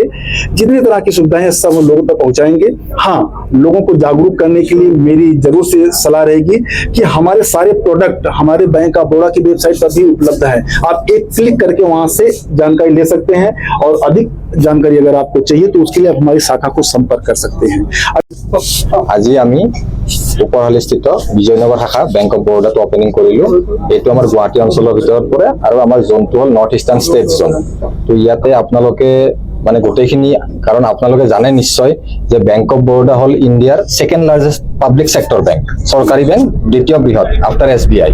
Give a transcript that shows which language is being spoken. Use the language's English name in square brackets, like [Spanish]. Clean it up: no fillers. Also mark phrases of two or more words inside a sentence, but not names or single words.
[Hindi] जितनी तरह की सुविधाएं हैं सब लोगों तक पहुंचाएंगे। हाँ, लोगों को जागरूक करने के लिए मेरी जरूर से सलाह रहेगी कि हमारे सारे प्रोडक्ट हमारे बैंक ऑफ बड़ौदा की वेबसाइट पर भी उपलब्ध है। आप एक क्लिक करके वहां से जानकारी ले सकते हैं और अधिक जानकारी अगर आपको चाहिए तो उसके लिए आप हमारी शाखा को संपर्क कर सकते हैं। [Assamese] আজি আমি উপৰহালিস্থিত বিজয়নগৰ শাখা বেংক অফ বৰোদাটো ওপেনিং কৰিলো। এইটো আমাৰ গুৱাহাটী অঞ্চলৰ ভিতৰত পৰে আৰু আমাৰ জোনটো হ'ল নৰ্থ ইষ্টাৰ্ণ ষ্টেট জোন। তো ইয়াতে আপোনালোকে মানে গোটেইখিনি, কাৰণ আপোনালোকে জানে নিশ্চয় যে বেংক অফ বৰোদা হ'ল ইণ্ডিয়াৰ [English] second largest public sector bank, [Assamese] চৰকাৰী বেংক দ্বিতীয় বৃহৎ আফটাৰ SBI।